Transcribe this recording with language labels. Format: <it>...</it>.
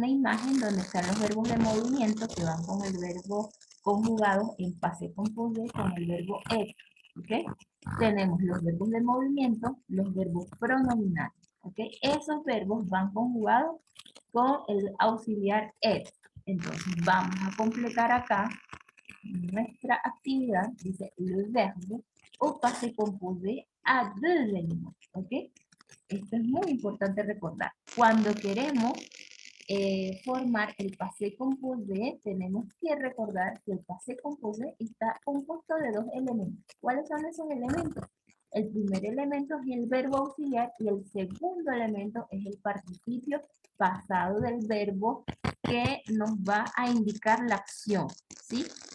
<es>Una imagen donde están los verbos de movimiento que van con el verbo conjugado en passé composé con el verbo être. ¿Okay? Tenemos los verbos de movimiento, los verbos pronominales. ¿Okay? Esos verbos van conjugados con el auxiliar être. Entonces vamos a completar acá nuestra actividad. Dice</es> <fr>le verbe au passé composé a deux éléments.</fr> <es>¿Ok? Esto es muy importante recordar. Cuando queremos formar el passé composé, tenemos que recordar que el passé composé está compuesto de dos elementos. ¿Cuáles son esos elementos? El primer elemento es el verbo auxiliar y el segundo elemento es el participio pasado del verbo que nos va a indicar la acción, ¿sí?</es>